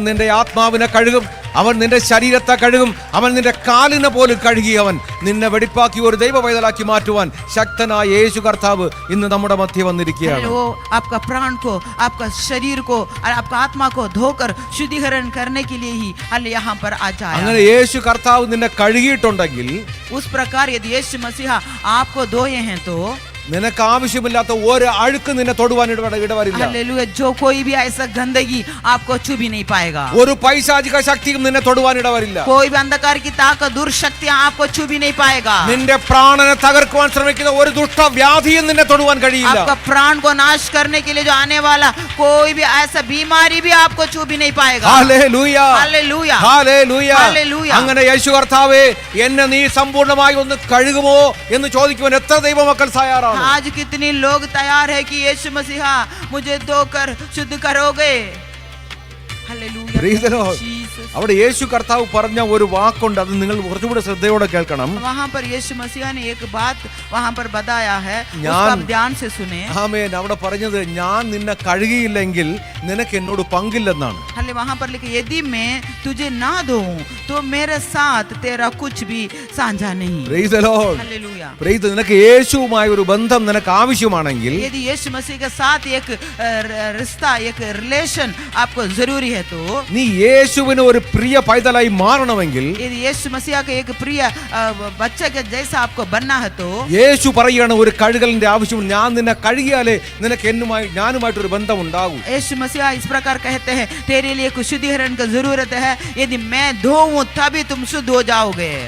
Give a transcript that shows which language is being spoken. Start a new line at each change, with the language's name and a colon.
Malayalam: അവൻ നിന്റെ ആത്മാവിനെ കഴുകും, അവൻ നിന്റെ ശരീരത്തെ കഴുകും, അവൻ നിന്റെ കാലിനെ പോലും കഴുകി അവൻ നിന്നെ വെടിപ്പാക്കി ഒരു ദൈവ പൈതലാക്കി മാറ്റുവാൻ ശക്തനായ യേശു കർത്താവ് ഇന്ന് നമ്മുടെ മധ്യ വന്നിരിക്കുകയാണ്.
Hindi: वो आपका प्राण को, आपका शरीर को और आपका आत्मा को धोकर शुद्धिकरण करने के लिए ही अल्लाह यहाँ पर आ जाए.
Malayalam: അങ്ങനെ യേശു കർത്താവ് നിന്നെ കഴുകിയിട്ടുണ്ടെങ്കിൽ,
Hindi: उस प्रकार यदि यीशु मसीहा आपको धोए हैं तो
Malayalam: നിനക്ക് ആവശ്യമില്ലാത്ത ഒരു അഴുക്ക് നിന്നെ തൊടുവാൻ ഇടവരില്ല.
Hindi: हालेलुया, जो कोई भी ऐसा गंदगी आपको छू भी नहीं पाएगा.
Malayalam: ഒരു പൈശാചിക ശക്തിയും നിന്നെ തൊടുവാൻ ഇടവരില്ല.
Hindi: कोई भी अंधकार की ताकत, दुर्शक्तियां आपको छू भी नहीं पाएगा.
Malayalam: നിന്റെ പ്രാണനെ തകർക്കുവാൻ ശ്രമിക്കുന്ന ഒരു ദുഷ്ടവ്യാധിയും നിന്നെ തൊടുവാൻ കഴിയില്ല.
Hindi: आपका प्राण को नाश करने के लिए जो आने वाला कोई भी ऐसा बीमारी भी आपको छू भी नहीं पाएगा.
Malayalam: Hallelujah,
Hindi: hallelujah,
Malayalam: hallelujah. ഹല്ലേലൂയ. അങ്ങനെ യേശു കർത്താവേ, എന്നെ നീ സമ്പൂർണ്ണമായി ഒന്ന് കഴുകുമോ എന്ന് ചോദിക്കുവാൻ എത്ര ദൈവമക്കൾ തയ്യാറാണ്?
Hindi: आज कितने लोग तैयार है कि यीशु मसीहा मुझे धोकर शुद्ध करोगे. Hallelujah,
English: Praise the Lord. Jesus.
Malayalam: അവിടെ യേശു കർത്താവ് പറഞ്ഞ ഒരു വാക്കുണ്ട്, അത് നിങ്ങൾ കുറച്ചുകൂടെ ശ്രദ്ധയോടെ കേൾക്കണം.
Hindi: वहाँ पर यीशु मसीहा ने एक बात वहाँ पर बताया है, उसको
Malayalam: ഞാൻ-
Hindi: आप ध्यान से सुने.
Malayalam: ആമേൻ. അവിടെ പറഞ്ഞത്, ഞാൻ നിന്നെ കഴുകിയില്ലെങ്കിൽ നിനക്ക് എന്നോട് പങ്കില്ലെന്നാണ്.
Hindi: हाले वहाँ पर लिखे, यदि मैं तुझे ना दूं तो मेरे साथ तेरा कुछ भी साझा नहीं.
English: Praise the Lord.
Hindi: Hallelujah.
English: Praise the-
Malayalam: നിനക്ക് യേശുവുമായ ഒരു ബന്ധം നിനക്ക് ആവശ്യമാണെങ്കിൽ,
Hindi: यदि यीशु मसीह के साथ एक रिश्ता, एक रिलेशन आपको जरूरी है तो,
Malayalam: നീ യേശുവിന് ഒരു പ്രിയ പൈതലായി മാറണമെങ്കിൽ,
Hindi: यदि यीशु मसीह के एक प्रिय बच्चे के जैसा आपको बनना है तो,
Malayalam: യേശു പറയുകയാണ് ഒരു കഴുകലിന്റെ ആവശ്യം. ഞാൻ നിന്നെ കഴുകിയാലേ നിനക്ക് ഞാനുമായിട്ടൊരു ബന്ധം ഉണ്ടാകും.
Hindi: यीशु मसीह इस प्रकार कहते हैं, तेरे लिए कुछ शुद्धिकरण की जरूरत है, यदि मैं धोऊं तभी तुम शुद्ध हो जाओगे.